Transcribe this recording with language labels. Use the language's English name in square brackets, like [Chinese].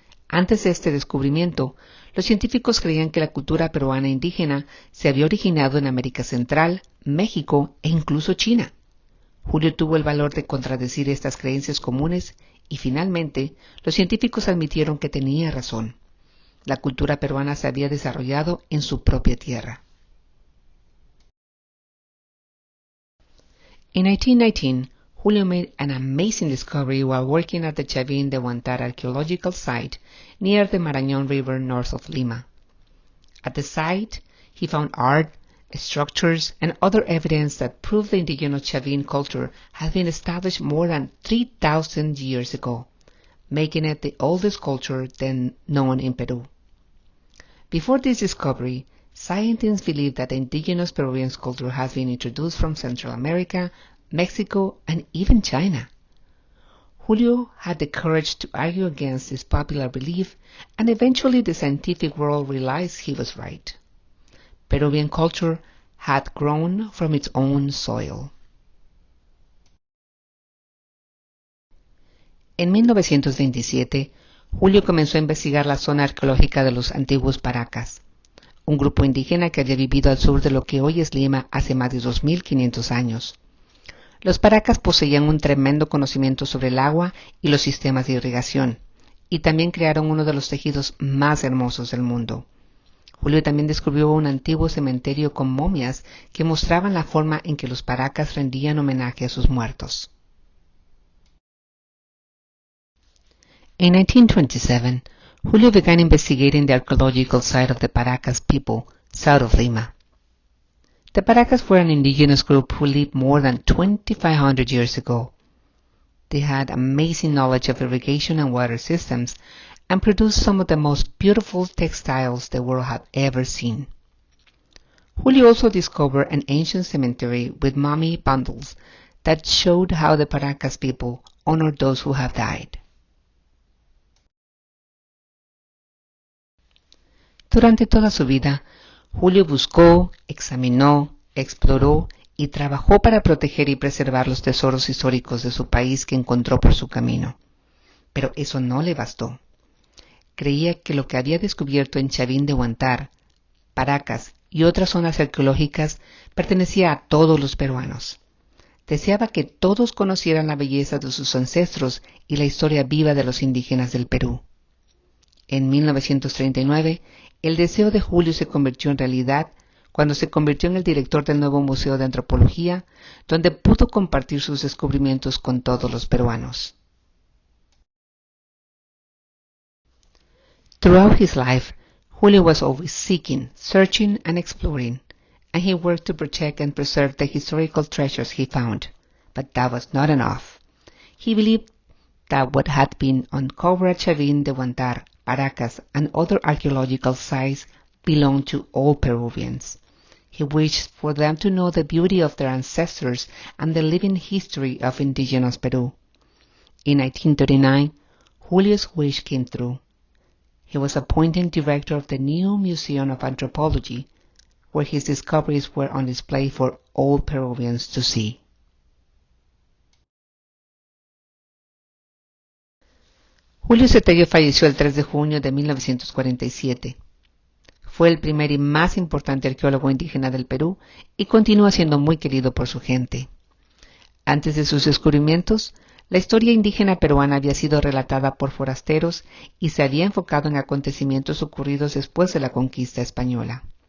[Spanish] Antes de este descubrimiento, los científicos creían que la cultura peruana indígena se había originado en América Central, México e incluso China. Julio tuvo el valor de contradecir estas creencias comunes y finalmente los científicos admitieron que tenía razón. La cultura peruana se había desarrollado en su propia tierra. [English] In 1919, Julio made an amazing discovery while working at the Chavín de Huántar archaeological site near the Marañón River north of Lima. At the site, he found art, structures, and other evidence that proved the indigenous Chavín culture had been established more than 3,000 years ago, making it the oldest culture then known in Peru. Before this discovery, scientists believed that the indigenous Peruvian culture has been introduced from Central America, Mexico, and even China. Julio had the courage to argue against this popular belief, and eventually the scientific world realized he was right. Peruvian culture had grown from its own soil. [Spanish] En 1927, Julio comenzó a investigar la zona arqueológica de los antiguos Paracas, un grupo indígena que había vivido al sur de lo que hoy es Lima hace más de 2.500 años. Los Paracas poseían un tremendo conocimiento sobre el agua y los sistemas de irrigación, y también crearon uno de los tejidos más hermosos del mundo. Julio también descubrió un antiguo cementerio con momias que mostraban la forma en que los Paracas rendían homenaje a sus muertos. [English] In 1927, Julio began investigating the archaeological site of the Paracas people south of Lima. The Paracas were an indigenous group who lived more than 2,500 years ago. They had amazing knowledge of irrigation and water systems and produced some of the most beautiful textiles the world had ever seen. Julio also discovered an ancient cemetery with mummy bundles that showed how the Paracas people honored those who have died. [Spanish] Durante toda su vida, Julio buscó, examinó, exploró y trabajó para proteger y preservar los tesoros históricos de su país que encontró por su camino. Pero eso no le bastó. Creía que lo que había descubierto en Chavín de Huántar, Paracas y otras zonas arqueológicas pertenecía a todos los peruanos. Deseaba que todos conocieran la belleza de sus ancestros y la historia viva de los indígenas del Perú. En 1939, el deseo de Julio se convirtió en realidad cuando se convirtió en el director del nuevo Museo de Antropología, donde pudo compartir sus descubrimientos con todos los peruanos. [English] Throughout his life, Julio was always seeking, searching, and exploring, and he worked to protect and preserve the historical treasures he found. But that was not enough. He believed that what had been uncovered at Chavín de Huántar, Paracas, and other archaeological sites belonged to all Peruvians. He wished for them to know the beauty of their ancestors and the living history of indigenous Peru. In 1939, Julio's wish came true. He was appointed director of the new Museum of Anthropology, where his discoveries were on display for all Peruvians to see. [Spanish] Julio Cetello falleció el 3 de junio de 1947. Fue el primer y más importante arqueólogo indígena del Perú y continúa siendo muy querido por su gente. Antes de sus descubrimientos, la historia indígena peruana había sido relatada por forasteros y se había enfocado en acontecimientos ocurridos después de la conquista española.